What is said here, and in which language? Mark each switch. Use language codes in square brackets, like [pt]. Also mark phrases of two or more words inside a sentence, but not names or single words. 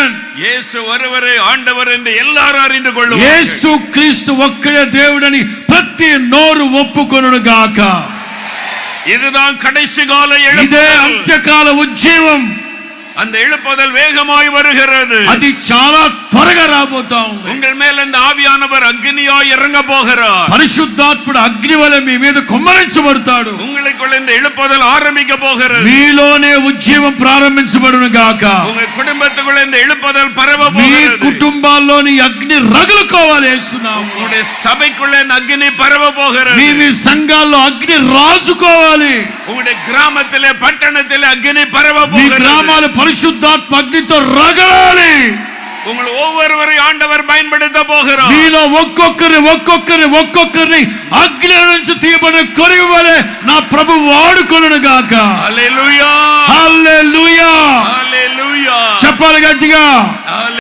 [te] యేసు ఒక్కరే [ta] ఆండవర్ என்று எல்லாரும் அறிந்து கொள்ளுவார்கள். [te] యేసు క్రీస్తు ఒక్కడే దేవుడని ప్రతి నోరు ఒప్పుకొనును గాక. [ta] இதுதான் கடைசி கால எழுப்புதல். [te] ఇదే అంత్యకాల ఉజ్జీవం. [ta] அந்த எழுப்புதல் வேகமாய் வருகிறது. [te] అది చాలా త్వరగా రాబోతా ఉంది. [ta] உங்கள் மேல் இந்த ஆவியானவர் அக்னியாய் இறங்க போகிறார். [te] పరిశుద్ధాత్ముడు అగ్ని వలె మీ మీద కుమ్మరించబడతాడు. [ta] உங்களுக்குள்ள இந்த எழுப்புதல் ஆரம்பிக்க போகிறது. [te] మీలోనే ఉజ్జీవం ప్రారంభించబడును గాక. [ta] உங்க குடும்பத்துக்குள்ள இந்த எழுப்புதல் பரவ మీ போகிறது. [te] కుటుంబాల్లోని అగ్ని రగులుకోవాలి యేసునామములో. [ta] உங்களுடைய సభைக்குள்ள இந்த அக்னி பரவ போகிறது. [te] మీ సంఘాల్లో అగ్ని రాజుకోవాలి. [ta] உங்களுடைய கிராமத்திலே பட்டணத்திலே அக்னி பரவ మీ போகிறது. [te] గ్రామాలు పరిశుద్ధాత్మ అగ్నితో రగలాలి. உங்கள் ஒவ்வொருவரையும் ஆண்டவர் பயன்படுத்த போகிறார். మీలో ఒక్కొక్కరిని అగ్ని నుంచి తీయబడిన కొరివి వలె నా ప్రభు వాడుకొనును గాక. హల్లెలూయా హల్లెలూయా హల్లెలూయా చెప్పాలి గట్టిగా.